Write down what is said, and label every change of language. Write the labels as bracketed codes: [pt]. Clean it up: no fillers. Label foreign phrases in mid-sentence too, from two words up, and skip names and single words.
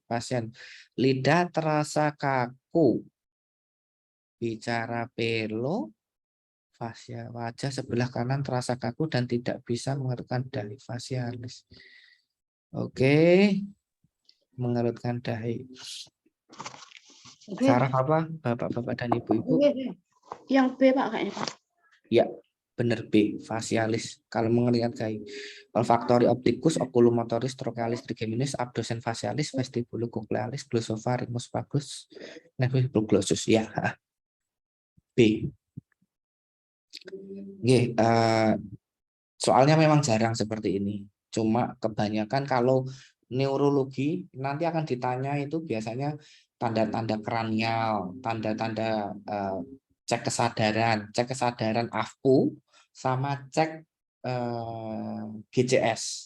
[id] Pasien lidah terasa kaku, bicara pelo, fascia wajah sebelah kanan terasa kaku dan tidak bisa mengerutkan dahi fasialis. Oke, mengerutkan dahi. Saraf apa, Bapak-bapak dan Ibu-ibu? Yang B Pak kayaknya Pak. Ya, benar B, fasialis. Kalau mengerutkan dahi. [la] Olfaktori opticus, oculomotoris, trochealis, trigeminus, abdosen facialis, vestibulocochlearis, glossopharyngeus vagus, glossus. [id] Ya, B. Oke, soalnya memang jarang seperti ini. Cuma kebanyakan kalau neurologi nanti akan ditanya itu biasanya tanda-tanda kranial, tanda-tanda cek kesadaran AFU sama cek GCS.